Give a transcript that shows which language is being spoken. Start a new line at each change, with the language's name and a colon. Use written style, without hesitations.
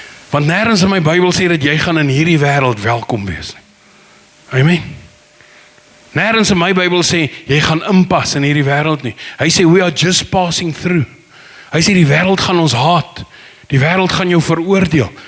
Afrikaans: Want nêrens in my Bybel sê dat jy gaan in hierdie wêreld welkom wees nie. Amen. Nêrens in my Bybel sê jy gaan inpas in hierdie wêreld nie. Hy sê
English: we are just passing through.
Afrikaans: Hy sê die wêreld gaan ons haat. Die wêreld gaan jou veroordeel.